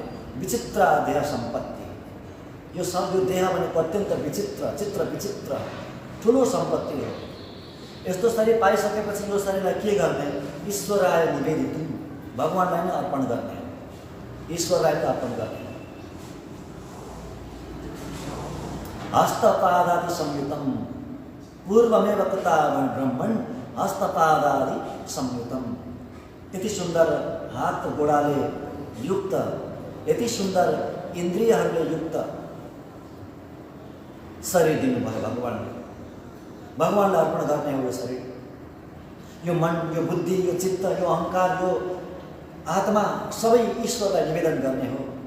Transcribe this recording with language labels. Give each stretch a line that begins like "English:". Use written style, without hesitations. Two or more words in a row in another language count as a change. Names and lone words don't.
Sanskrit: विचित्र देह सम्पत्ति।
Nepali: यो देह भनेको अत्यन्त विचित्र ठुलो सम्पत्ति हो। यस्तो शरीर पाइसकेपछि यो शरीरलाई के गर्ने?
Sanskrit: ईश्वराय निवेदितम्,
Nepali: भगवानलाई नै अर्पण गर्ने, ईश्वरलाई नै अर्पण गर्ने।
Sanskrit: हस्तपादादि संयुतम् पूर्वमेव कृता ब्रह्मण हस्तपादादि संयुतम्।
Nepali: यति सुन्दर हात गोडाले युक्त, यति सुन्दर इन्द्रियहरूले युक्त शरीर दिनुभयो भगवानले। भगवानलाई अर्पण गर्ने हो यो शरीर। यो मन, यो बुद्धि, यो चित्त, यो अहङ्कार, यो आत्मा सबै ईश्वरलाई निवेदन गर्ने हो।